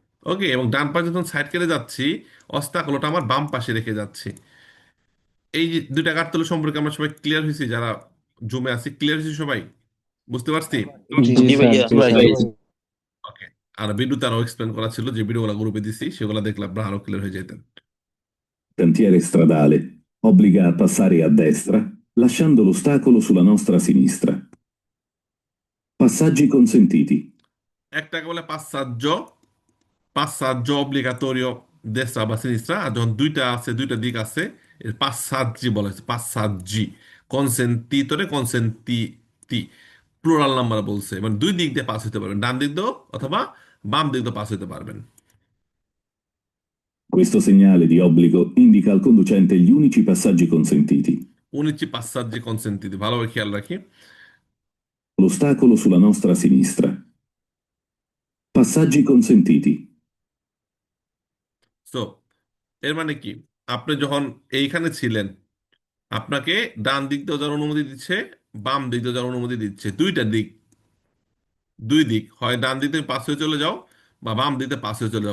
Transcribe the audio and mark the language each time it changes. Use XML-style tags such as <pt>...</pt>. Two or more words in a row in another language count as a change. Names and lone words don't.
<bn>ওকে, এবং ডান পাশে যখন সাইড কেটে যাচ্ছি, অস্তাকলটা আমার বাম পাশে রেখে যাচ্ছি। এই যে দুইটা কাঠতল সম্পর্কে আমরা সবাই ক্লিয়ার হয়েছি, যারা জমে আছি ক্লিয়ার হয়েছি সবাই, বুঝতে পারছি? জি জি স্যার, ভাইয়া, জি ভাই। স্যার। ওকে। আর ভিডিওতে আরো এক্সপ্লেন করা ছিল, যে ভিডিওগুলো গ্রুপে দিছি সেগুলো দেখলে আপনারা আরো ক্লিয়ার হয়ে যেতেন।</bn> <it>Cantiere stradale obbliga a passare a destra, lasciando l'ostacolo sulla nostra sinistra. Passaggi consentiti.</it> <bn>একটাকে বলে</bn> <it>passaggio obbligatorio destra</it> <bn>বা sinistra, আর যখন দুইটা আছে, দুইটা দিক আছে, এর passaggi বলা হয়েছে,</bn> <it>passaggi। consentitore consentiti,</it> <en>plural number</en> <bn>বলছে, মানে দুই দিক দিয়ে পাস হতে পারবেন, ডান দিক দিয়েও অথবা বাম দিক দিয়ে পাস হতে পারবেন।</bn> <it>Questo segnale di obbligo indica al conducente gli unici passaggi consentiti. 19 passaggi consentiti,</it> <bn>ভালোভাবে খেয়াল রাখি।</bn> <it>L'ostacolo sulla nostra sinistra. Passaggi consentiti.</it> <bn>সো এর মানে কি, আপনি যখন এইখানে ছিলেন, আপনাকে ডান দিক দিয়ে যাওয়ার অনুমতি দিচ্ছে, বাম দিক দিয়ে যাওয়ার অনুমতি দিচ্ছে, দুইটা দিক, দুই দিক, হয় ডান দিকে পাস হয়ে চলে যাও বা বাম দিকে পাস হয়ে চলে যাও।</bn>